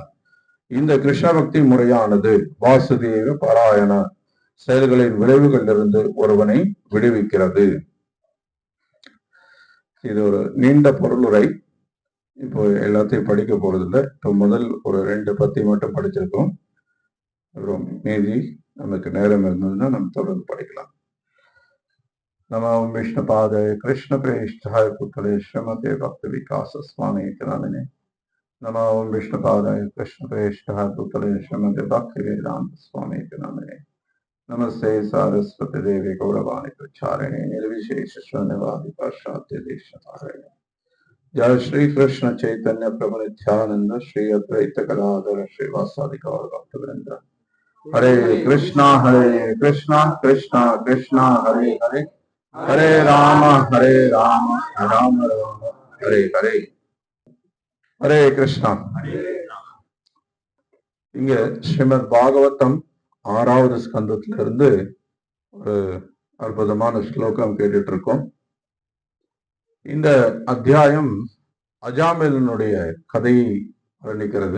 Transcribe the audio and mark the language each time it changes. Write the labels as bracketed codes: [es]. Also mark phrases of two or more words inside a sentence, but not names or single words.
[ta] இந்த கிருஷ்ண பக்தி முறையானது வாசுதேவ பாராயண செயல்களின் விளைவுகளிலிருந்து ஒருவனை விடுவிக்கிறது. இது ஒரு நீண்ட பொருளுரை. இப்போ எல்லாத்தையும் படிக்க போறதில்லை. இப்போ முதல் ஒரு 2 பத்தி மட்டும் படிச்சிருக்கோம். அப்புறம் மீதி நமக்கு நேரம் இருந்ததுன்னா நம்ம தொடர்ந்து படிக்கலாம். [sa] नमो विष्णुपादाय कृष्ण प्रेष्ठाय पुतले श्रीमते भक्ति विकास स्वामी नामिने. नमो विष्णुपादाय कृष्ण प्रेष्ठाय पुतले श्रीमते भक्ति वेदांत स्वामी नामिने. नमस्ते सारस्वती देवी गौरवाणी प्रचारिणे निर्विशेष शून्यवादी पाश्चात्य देशतारिणे. जय श्री कृष्ण चैतन्य प्रभु नित्यानंद श्री अद्वैत गदाधर श्रीवासादि गौर भक्तवृंद. हरे कृष्णा कृष्णा कृष्णा हरे हरे हरे राम राम राम हरे हरे. [ta] ஹரே கிருஷ்ணா. இங்க ஸ்ரீமத் பாகவதம் 6வது ஸ்கந்தத்திலிருந்து ஒரு அற்புதமான ஸ்லோகம் கேட்டுட்டு இருக்கோம். இந்த அத்தியாயம் அஜாமிலனுடைய கதையை வர்ணிக்கிறது.